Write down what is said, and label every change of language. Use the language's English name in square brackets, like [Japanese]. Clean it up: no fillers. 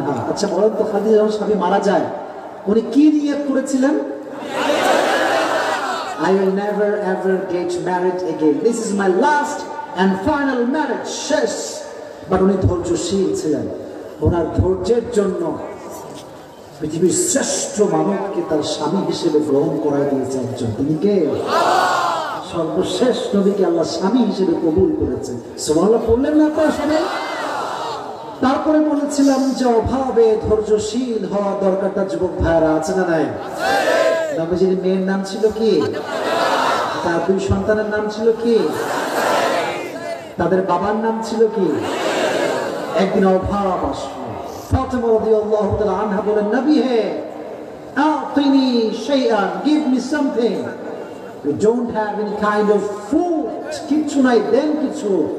[Bangla] আচ্ছা বলেন তো, খাদিজা যখন স্বামী মারা যায় উনি কি নিয়ত করেছিলেন? [English] I will never ever get married again. This is my last and final marriage. [Bangla] শেষ। বাট উনি ধৈর্যশীল ছিলেন। ওনার ধৈর্যের জন্য পৃথিবীর শ্রেষ্ঠ মানবকে তার স্বামী হিসেবে গ্রহণ করা দিয়েছে একজন। তিনি কে? সর্বশেষ নবীকে আল্লাহ স্বামী হিসেবে কবুল করেছে। সুবহানাল্লাহ পড়লেন না আপনারা সবাই? তারপরে বলেছিলাম যে অভাবে ধৈর্যশীল হওয়া দরকারটা যুবক ভাইরা আছে না নাই? নবীজির মেয়ের নাম ছিল কি? তার দুই সন্তানের নাম ছিল কি? তাদের বাবার নাম ছিল কি? একদিন অভাব আসলো। ফাতিমা রাদিয়াল্লাহু তাআলা আনহা বলেন, নবী হে [Arabic] আতিনি শাইআন, [English] Give me something. We don't have any kind of food, [Bangla] কিছু নাই, দেন কিছু।